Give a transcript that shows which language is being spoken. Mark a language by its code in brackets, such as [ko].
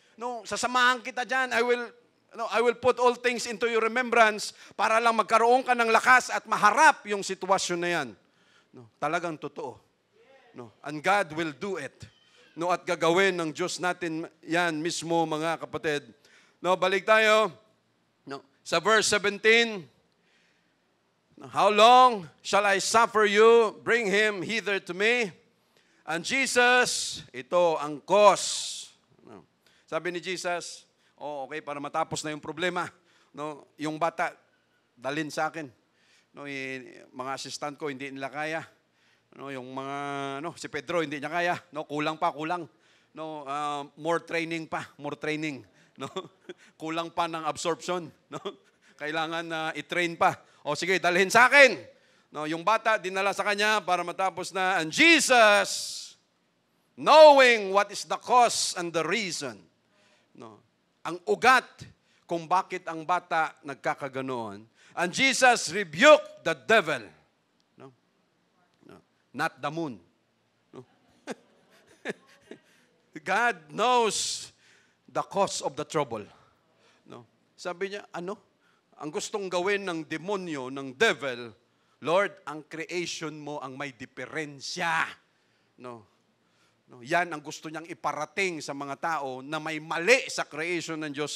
[tl] No, sasamahan kita diyan. [en] I will put all things into your remembrance [tl] para lang magkaroon ka ng lakas at maharap yung sitwasyon na yan. No, talagang totoo. No, [en] and God will do it. [tl] No, at gagawin ng Diyos natin yan mismo, mga kapatid. No, balik tayo. No, sa verse 17. [en] How long shall I suffer you? Bring him hither to me. And Jesus, [tl] ito ang [en] cause. No. [tl] Sabi ni Jesus, okay, para matapos na yung problema. No, yung bata, dalhin sa akin. No, mga assistant ko, hindi nila kaya. No, yung mga si Pedro hindi niya kaya, no, kulang. No, more training, no? Kulang pa ng absorption, no? Kailangan na i-train pa. O sige, dalhin sa akin. No, yung bata dinala sa kanya para matapos na. [en] And Jesus, knowing what is the cause and the reason, no, [tl] ang ugat kung bakit ang bata nagkakaganoon, [en] and Jesus rebuked the devil. Not the moon. No? God knows the cause of the trouble. No? [tl] Sabi niya, ang gustong gawin ng demonyo, ng devil, Lord, ang creation mo ang may diferensya. No? No, yan ang gusto niyang iparating sa mga tao na may mali sa creation ng Diyos.